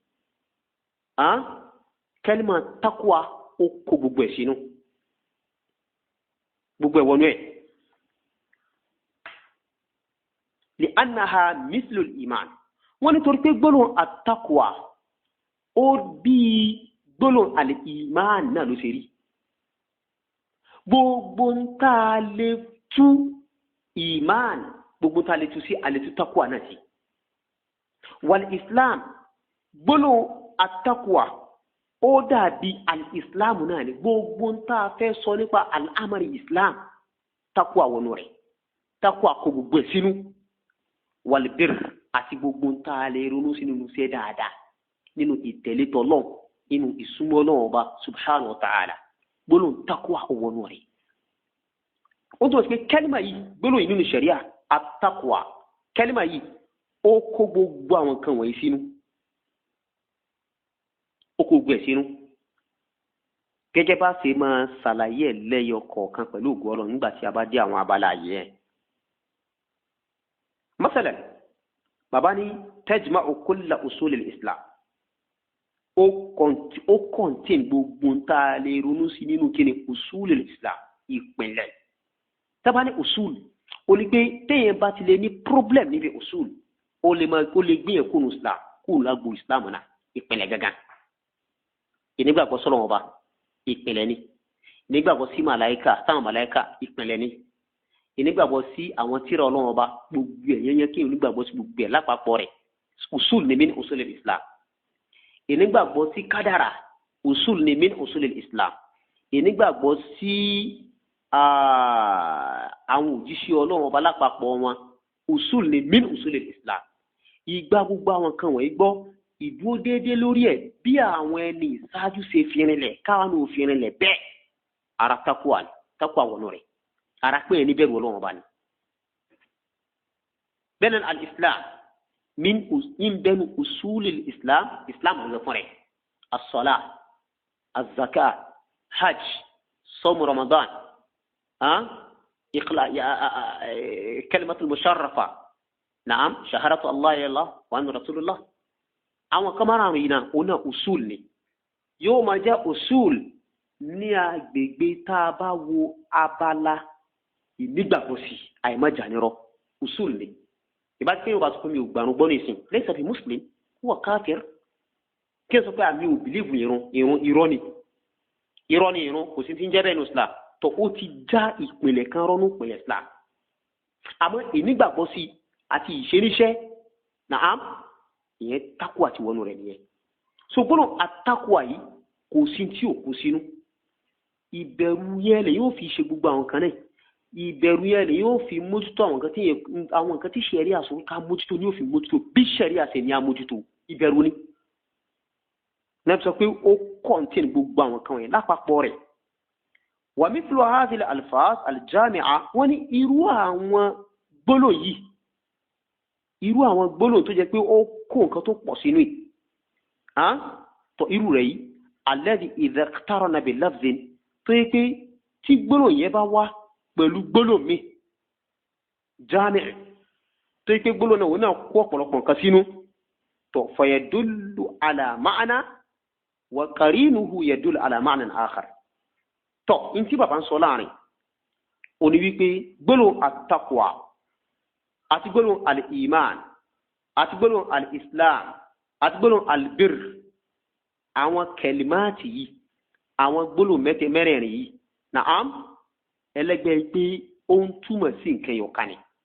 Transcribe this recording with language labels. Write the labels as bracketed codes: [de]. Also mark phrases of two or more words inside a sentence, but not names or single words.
[yo] kẹ́límà takwa ó kó gbogbo ẹ̀ sínú gbogbo ẹ̀ wọnú ẹ̀ [ar] لأنها مثل الإيمان [yo] wọ́n nítorí pé gbólóhùn at-taqwa ó bí gbólóhùn al-iman náà ló ṣe rí gbogbo ń tá a lè tú iman gbogbo ń tá a lè tú sí a lè tú taqwa náà sí [ar] والإسلام [yo] gbólóhùn at-taqwa ó dàbí al-islam náà ni gbogbo ń tá a fẹ́ sọ nípa [ar] الأماري إسلام [yo] taqwa wọnú rẹ̀ taqwa kó gbogbo ẹ̀ sínú [ar] والبر [yo] àti gbogbo ń tá a lè ronú sí nínú ṣe dáadáa nínú ìtẹ̀lé t'Ọlọ́run nínú ìsúnmọ́ Ọlọ́run Ọba [ar] سبحانه وتعالى [yo] gbólóhùn takwa ọwọ́nú rẹ̀ ó tó ṣe kẹ́límà yìí gbólóhùn nínú ṣẹ̀ríà at-taqwa kẹ́límà yìí ó kó gbogbo àwọn kan wọ̀nyí sínú ó kó gbogbo ẹ̀ sínú gẹ́gẹ́ bá ṣe máa ṣàlàyé ẹ̀ lẹ́yọ kọ̀ọ̀kan pẹ̀lú ògo Ọlọ́run nígbà tí a bá dé àwọn abala yìí ẹ̀ masalan bàbá ní [ar] تجمع كل أصول الإسلام [yo] ó contain gbogbo ń tá a lè ronú sí nínú kíni [ar] أصول الإسلام [yo] ìpìlẹ̀ tábà ní usul ó ní pé téèyàn bá ti lè ní problem níbi usul ó lè gbìyànjú kúrò islam kúrò lágbo islam náà ìpìlẹ̀ gangan ìnígbàgbọ́ sọ́lọ́ wọn bá ìpìlẹ̀ ni ìnígbàgbọ́ sí màláíkà táwọn màláíkà ìpìlẹ̀ ni ìnígbàgbọ́ sí àwọn tírà Ọlọ́run Ọba gbogbo ẹ̀ yẹn kí onígbàgbọ́ sí gbogbo ẹ̀ lápapọ̀ rẹ̀ usul ni [ar] من أصول الإسلام [yo] ìnígbàgbọ́ sí kádàrà usul ni [ar] من أصول الإسلام [yo] ìnígbàgbọ́ sí àwọn òjíṣẹ́ Ọlọ́run Ọba lápapọ̀ wọn usul ni [ar] من أصول الإسلام [yo] ìgbà gbogbo àwọn kan wọ̀nyí gbọ́ ìdúró déédéé lórí ẹ̀ bí àwọn ẹni ìṣáájú ṣe fi rinlẹ̀ káwọn ò fi rinlẹ̀ bẹ́ẹ̀ ara takwa wọnú rẹ̀ ara pé ẹni bẹ̀rù Ọlọ́run Ọba ni bẹ́ẹ̀ al-islam min bẹ́nu [ar] أصول الإسلام [yo] islam ọ̀gbẹ́ fún rẹ̀ [ar] الصلاة الزكاة حج صوم رمضان كلمة المشرفة نعم شهادة الله إلا الله وأن رسول الله [yo] àwọn kamara yìí náà ọ̀nà usul ni yóò máa jẹ́ usul ní agbègbè tá a bá wo abala ìnígbàgbọ́ sí àìmájànirọ́ usul ni ìbá tí yóò bá sọ pé mi ò gbàrún gbọ́ nìsín [ar] ليس بمسلم هو كافر [yo] kí ẹ sọ pé àmì ò bìlíìfù irọ́ ni kò sí ti ń jẹ́ bẹ́ẹ̀ ní islam tó ó ti já ìpìlẹ̀ kan rọ́nú ìpìlẹ̀ islam àmọ́ ìnígbàgbọ́ sí àti ìṣeníṣẹ́ naam ìyẹn takwa àti wọnú rẹ̀ nìyẹn so gbọ́dọ̀ àtakwa yìí kò sí tí ò kó sínú ìbẹ̀rù yẹn lè yóò fi ṣe gbogbo àwọn kan náà ìbẹ̀rù yẹn lè yóò fi mójútó àwọn nǹkan tí ṣẹ̀rí àsọ ká mójútó ni yóò fi mójútó bí ṣẹ̀rí àṣẹ ni a mójútó ìbẹ̀rù ni náà sọ pé ó kọ́ńtìn gbogbo àwọn kan yẹn lápapọ̀ rẹ̀ wà [ar] مثل هذه الألفاظ الجامعة [yo] wọ́n ní irú àwọn gbólóhùn tó jẹ́ pé ó kó nǹkan tó pọ̀ sínú yìí tó irú rẹ̀ yìí [ar] الذي إذا اقترن بلفظ [yo] tó yẹ pé tí gbólóhùn yẹn bá wá pẹ̀lú gbólóhùn mi jami' tó yẹ pé gbólóhùn náà wọ́n náà kó ọ̀pọ̀lọpọ̀ nǹkan sínú tó fa [ar] يدل على معنى وقرينه يدل على معنى آخر [yo] tó n tí bàbá ń sọ láàrin òní wípé gbólóhùn at-taqwa àti gbólóhùn al-iman àti gbólóhùn al-islam àti gbólóhùn al-birr àwọn kẹlímáàtì yìí àwọn gbólóhùn mẹ́rẹ̀ẹ̀rin yìí naam ẹlẹ́gbẹ́ pé ó ń túmọ̀ sí nǹkan ẹyọ̀kan ni